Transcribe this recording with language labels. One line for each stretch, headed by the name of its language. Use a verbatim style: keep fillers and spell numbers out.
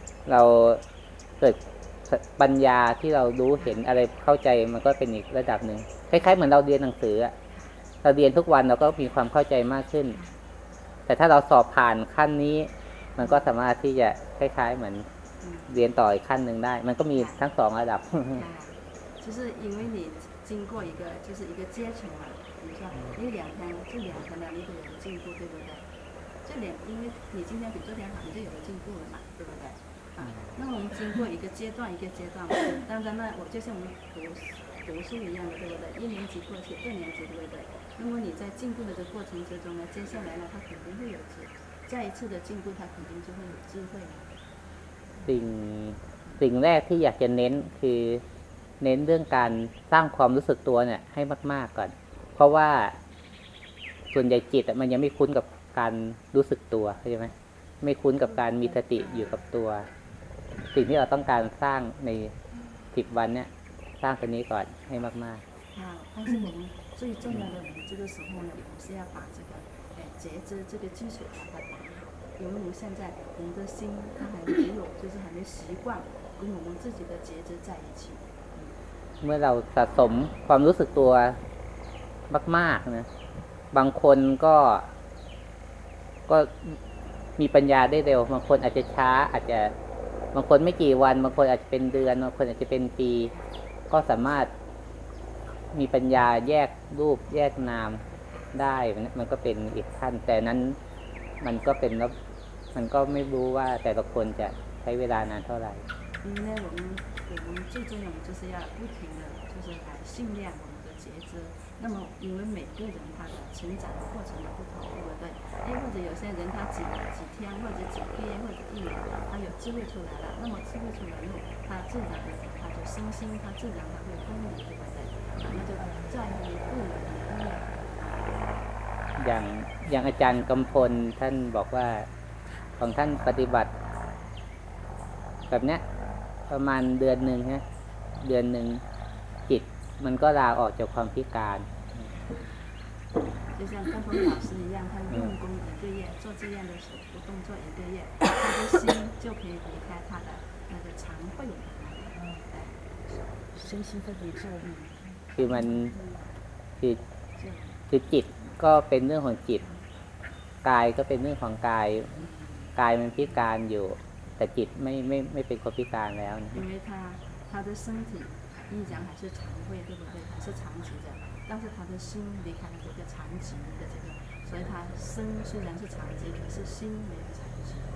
Thai: เราเกิดปัญญาที่เรารู้เห็นอะไรเข้าใจมันก็เป็นอีกระดับหนึ่งคล้ายๆเหมือนเราเรียนหนังสือเราเรียนทุกวันเราก็มีความเข้าใจมากขึ้นแต่ถ้าเราสอบผ่านขั้นนี้มันก็สามารถที่จะคล้ายๆเหมือนเรียนต่ออีกขั้นหนึ่งได้มันก็มีทั้งสองระดับ
Chinese: 就是因为你经过一个就是一个阶层嘛，比如说你两天这两天两天有进步，对不对？这两因为你今天比昨天好，你就有进步了嘛，对不对？啊，那我们经过一个阶段一个阶段嘛，当然呢，我就像我们读读书一样的，对不对？一年级过去，二年级对不对？那么你在进步的这个过程之中呢，接下来呢，他肯定会有进，再一次的进步，他肯定就会有智慧了。
Thai: สิ่งสิ่งแรกที่อยากจะเน้นคือเน้นเรื่องการสร้างความรู้สึกตัวเนี่ยให้มากๆก่อนเพราะว่าส่วนใหญ่จิตมันยังไม่คุ้นกับการรู้สึกตัวใช่ไหมไม่คุ้นกับการมีสติอยู่กับตัวสิ่งที่เราต้องการสร้างในสิบวันเนี่ยสร้างตัวนี้ก่อนให้มากๆ
Chinese: 啊，但是我们最重要的，我们这个时候呢，我们是要把这个哎觉知这个基础把它打好，因为我们现在我们的心它还没有，就是还没习惯跟我们自己的觉知在一起。
Thai: เมื่อเราสะสมความรู้สึกตัวมากๆนะบางคนก็ก็มีปัญญาได้เร็วบางคนอาจจะช้าอาจจะบางคนไม่กี่วันบางคนอาจจะเป็นเดือนบางคนอาจจะเป็นปีก็สามารถมีปัญญาแยกรูปแยกนามได้มันก็เป็นอีกขั้นแต่นั้นมันก็เป็นแล้วมันก็ไม่รู้ว่าแต่ละคนจะใช้เวลานานเท่าไหร่
Chinese: 我们最重要的就是要不停的，就是来训练我们的觉知。那么，因为每个人他的成长的过程也不同，对不对？哎，或者有些人他几几天，或者几个月，或者一年，他有智慧出来了。那么智慧出来后，他自然他就身心，他自然他会分离，对不对？那就在于个人的因缘。
Thai: อย่างอย่างอาจารย์กำพลท่านบอกว่าของท่านปฏิบัติแบบเนี้ยประมาณเดือนหนึ่งฮะเดือนหนึ่งจิตมันก็ลาออกจากความพิการ
Chinese: 就像跟风老师一样他用功一个月做这样的动作一个月他的心就可以离开他的那个常慧身心分离之后
Thai: คือมันคือคือจิตก็เป็นเรื่องของจิตกายก็เป็นเรื่องของกายกายมันพิการอยู่แต่จิตไม่ไม่ไม่เป็นคนพิการแล้ว
Chinese: 因为他他的身体依然还是常会对不对还是残疾的但是他的心离开了这个残疾的这个所以他身虽然是残疾可是心没有残疾